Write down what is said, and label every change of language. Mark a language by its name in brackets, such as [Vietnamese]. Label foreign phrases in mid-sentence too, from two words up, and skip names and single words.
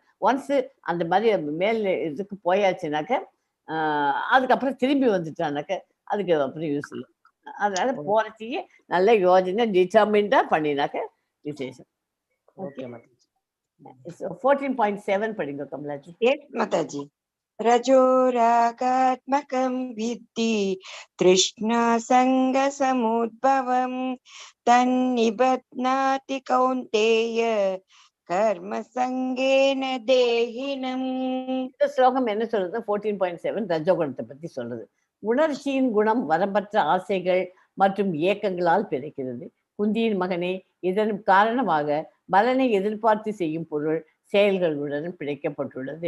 [Tamil] ஒன்ஸ் அந்த மாதிரி மேல் இதுக்கு போயாச்சுனாக்க அதுக்கப்புறம் திரும்பி வந்துட்டானாக்க அதுக்கு அப்புறம் யூஸ் இல்லை. அதனால போறதையே நல்ல யோஜனை டிட்டர்மின்டா பண்ணினாக்க விசேஷம். ஓகே மாதாஜி. 14.7 படிங்க கமலாஜி. [English] Yes, Mataji. [Sanskrit] रजोरागात्मकं विद्धि तृष्णा सङ्ग समुद्भवम् तन्निबध्नाति कौन्तेय कर्म सङ्गेन देहिनम्. [Tamil] இந்த ஸ்லோகம் என்ன சொல்றது? 14.7 ரஜோகுணத்தை பத்தி சொல்றது. உணர்ச்சியின் குணம் வரம்பற்ற ஆசைகள் மற்றும் ஏக்கங்களால் பிறக்கிறது. குந்தியின் மகனே, இதன் காரணமாக பலனை எதிர்பார்த்து செய்யும் பொருள் செயல்களுடன் பிழைக்கப்பட்டுள்ளது.